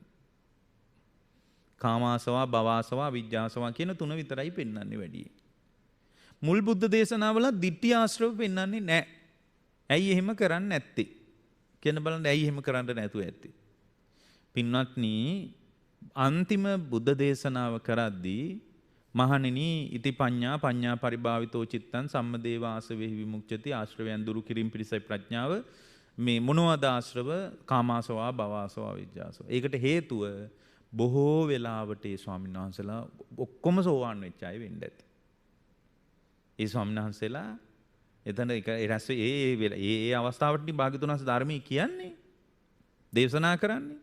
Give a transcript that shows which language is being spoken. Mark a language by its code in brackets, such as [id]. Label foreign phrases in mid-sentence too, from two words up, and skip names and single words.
[pi] කාමාසවා, භවආසවා, විජ්ජාසවා [si] කියන තුන විතරයි පෙන්වන්නේ වැඩි. මුල් බුද්ධ දේශනාවල ditthi ආශ්‍රව පෙන්වන්නේ නැහැ. ඇයි එහෙම කරන්නේ නැත්තේ? කියන බලන්න ඇයි එහෙම කරන්න නැතුව ඇත්තේ? පින්වත්නි අන්තිම බුද්ධ දේශනාව කරද්දී මහණෙනි [pi] ඉති පඤ්ඤා පරිභාවිතෝ චිත්තං සම්මදේව ආසවෙහි විමුක්ඛති. [si] ආශ්‍රවයන් දුරු කිරීම පිණිසයි ප්‍රඥාව. මේ මොනවද ආශ්‍රව? [pi] කාමාසවා, භවආසවා, විජ්ජාසවා. [si] ඒකට හේතුව බොහෝ වෙලාවට ඒ ස්වාමීන් වහන්සේලා ඔක්කොම සෝවාන් වෙච්ච අය වෙන්න ඇති. ඒ ස්වාමීන් වහන්සේලා එතන ඒ අවස්ථාවට භාග්‍යවතුන් වහන්සේ ධර්මයේ කියන්නේ දේශනා කරන්නේ.